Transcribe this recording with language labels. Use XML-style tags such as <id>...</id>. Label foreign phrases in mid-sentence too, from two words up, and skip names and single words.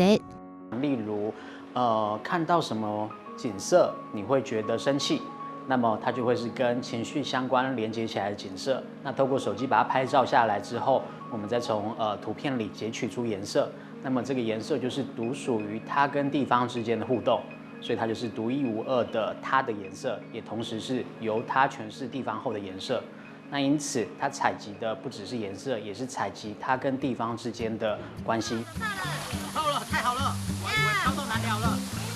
<zh>例如，看到什麼景色你會覺得生氣？那麼它就會是跟情緒相關連接起來的景色。那透過手機把它拍照下來之後，我們再從圖片裡截取出顏色。那麼這個顏色就是獨屬於它跟地方之間的互動，所以它就是獨一無二的它的顏色，也同時是由它詮釋地方後的顏色。那因此它采集的不只是颜色，也是采集它跟地方之间的关系。到了，太好了，我以为挑豆难聊了。</zh>